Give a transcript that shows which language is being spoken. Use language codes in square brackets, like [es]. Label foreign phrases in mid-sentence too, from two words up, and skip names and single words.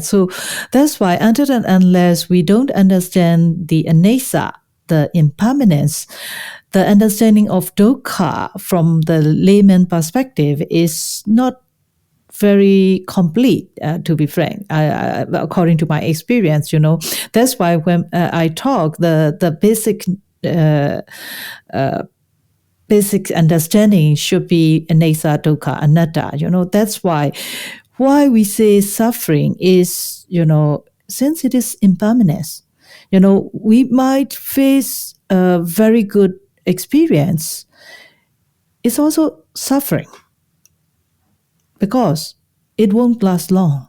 [en] So that's why until and unless we don't understand the anicca, the impermanence, the understanding of dukkha from the layman perspective is not very complete, to be frank, according to my experience. That's why when I talk, the basic understanding should be [pi] anicca, dukkha, anatta. [en] That's why we say suffering is, since it is impermanence, we might face a very good experience. It's also suffering because it won't last long.